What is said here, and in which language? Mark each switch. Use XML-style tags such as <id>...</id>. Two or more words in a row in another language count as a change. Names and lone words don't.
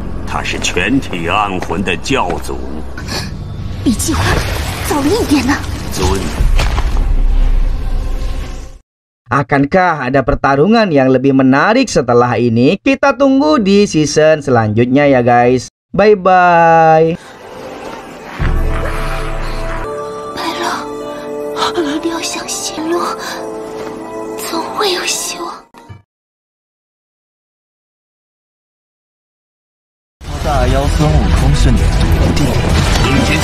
<zh>他是全体暗魂的教祖，比计划早了一点呢。尊。</zh> <id>Akankah ada pertarungan yang lebih menarik setelah ini? Kita tunggu di season selanjutnya ya guys.</id> <en>Bye-bye.</en> <zh>白狼，你一定要相信路，总会有希望。大妖孙悟空是你的徒弟，</zh>